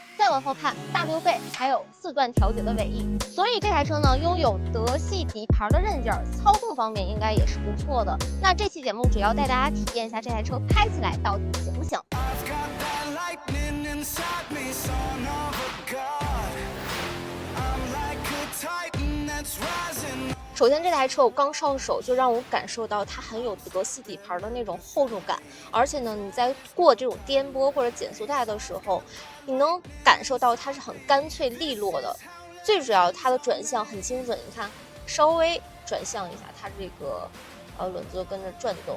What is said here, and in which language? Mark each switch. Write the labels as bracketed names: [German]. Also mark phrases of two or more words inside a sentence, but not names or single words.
[Chinese] 再往後看，大溜背還有4段調節的尾翼，所以這台車呢擁有德系底盤的刃勁，操控方面應該也是不錯的。那這期節目主要帶大家體驗一下這台車開起來到底行不行。首先，這台車我剛上手就讓我感受到它很有德系底盤的那種厚重感，而且呢，你在過這種顛簸或者減速帶的時候，你能感受到它是很乾脆利落的。最主要，它的轉向很精準，你看，稍微轉向一下，它這個輪子就跟着轉動。